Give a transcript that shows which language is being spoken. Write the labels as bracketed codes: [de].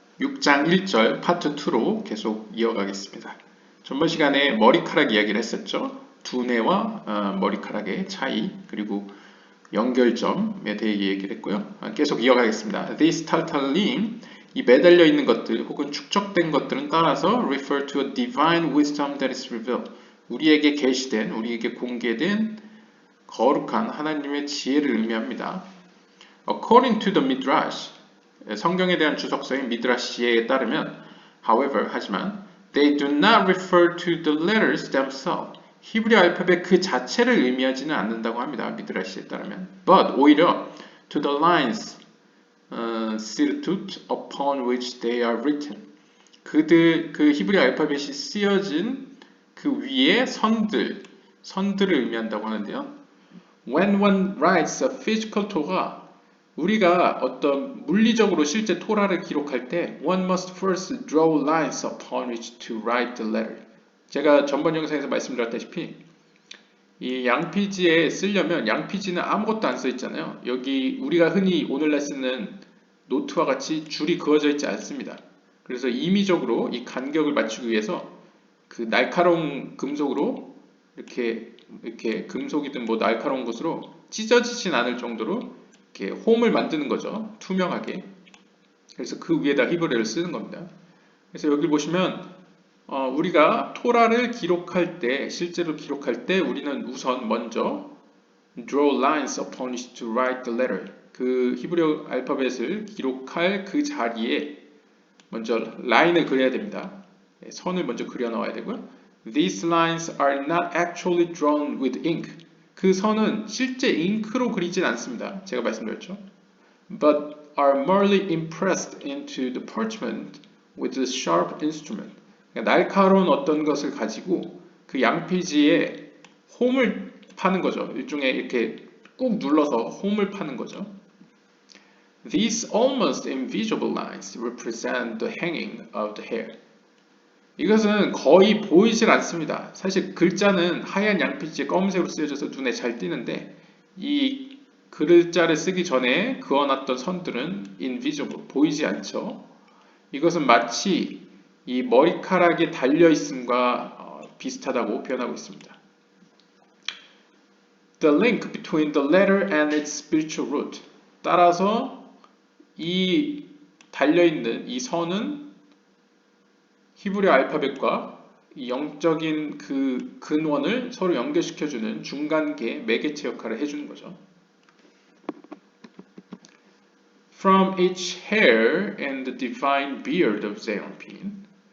[ko] 6장 1절 파트 2로 계속 이어가겠습니다. 전번 시간에 머리카락 이야기를 했었죠. 두뇌와 머리카락의 차이, 그리고 연결점에 대해 얘기를 했고요. 계속 이어가겠습니다. [en] This tartarline, [ko] 이 매달려 있는 것들 혹은 축적된 것들은 따라서 [en] refer to a divine wisdom that is revealed. [ko] 우리에게 계시된, 우리에게 공개된 거룩한 하나님의 지혜를 의미합니다. [en] According to the Midrash, [ko] 성경에 대한 주석서인 미드라시에 따르면 [en] however, [ko] 하지만 [en] they do not refer to the letters themselves. [ko] 히브리 알파벳 그 자체를 의미하지는 않는다고 합니다. 미드라시에 따르면 [en] but [ko] 오히려 [en] to the lines sirtut upon which they are written. [ko] 그 히브리 알파벳이 쓰여진 그 위에 선들을 의미한다고 하는데요. [en] When one writes a physical Torah, [ko] 우리가 어떤 물리적으로 실제 토라를 기록할 때 [en] one must first draw lines upon which to write the letter. [ko] 제가 전번 영상에서 말씀드렸다시피 이 양피지에 쓰려면 양피지는 아무것도 안 써 있잖아요. 여기 우리가 흔히 오늘날 쓰는 노트와 같이 줄이 그어져 있지 않습니다. 그래서 임의적으로 이 간격을 맞추기 위해서 그 날카로운 금속으로 이렇게 금속이든 뭐 날카로운 것으로 찢어지진 않을 정도로 이렇게 홈을 만드는 거죠. 투명하게. 그래서 그 위에다 히브리어를 쓰는 겁니다. 그래서 여기 보시면 우리가 토라를 기록할 때, 실제로 기록할 때 우리는 우선 먼저 [en] draw lines upon which to write the letter. [ko] 그 히브리어 알파벳을 기록할 그 자리에 먼저 라인을 그려야 됩니다. 선을 먼저 그려 넣어야 되고요. [en] These lines are not actually drawn with ink. [ko] 그 선은 실제 잉크로 그리진 않습니다. 제가 말씀드렸죠. [en] But are merely impressed into the parchment with a sharp instrument. [ko] 그러니까 날카로운 어떤 것을 가지고 그 양피지에 홈을 파는 거죠. 일종의 이렇게 꾹 눌러서 홈을 파는 거죠. [en] These almost invisible lines represent the hanging of the hair. [ko] 이것은 거의 보이질 않습니다. 사실 글자는 하얀 양피지에 검은색으로 쓰여져서 눈에 잘 띄는데 이 글자를 쓰기 전에 그어놨던 선들은 [en] invisible, [ko] 보이지 않죠. 이것은 마치 이 머리카락에 달려있음과 비슷하다고 표현하고 있습니다. [en] The link between the letter and its spiritual root. [ko] 따라서 이 달려있는 이 선은 히브리 알파벳과 영적인 그 근원을 서로 연결시켜주는 중간계 매개체 역할을 해주는 거죠. [en] From each hair and the divine beard of Zeranpin.